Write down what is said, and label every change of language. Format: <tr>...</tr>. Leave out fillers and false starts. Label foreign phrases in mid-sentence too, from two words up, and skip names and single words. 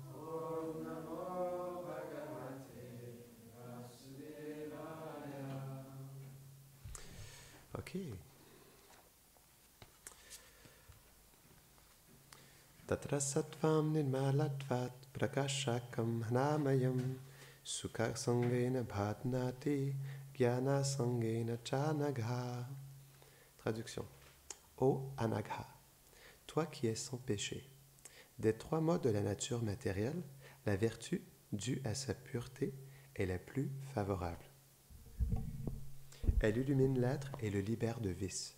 <fr>Ok.</fr> <sa>तत्र सत्त्वं निर्मलत्वात् प्रकाशकम् अनामयम् सुख सङ्गेन बध्नाति ज्ञान सङ्गेन चानघ.</sa> <fr>Traduction. Ô Anagha, toi qui es sans péché, des 3 modes de la nature matérielle, la vertu, due à sa pureté, est la plus favorable. Elle illumine l'être et le libère du vice.</fr>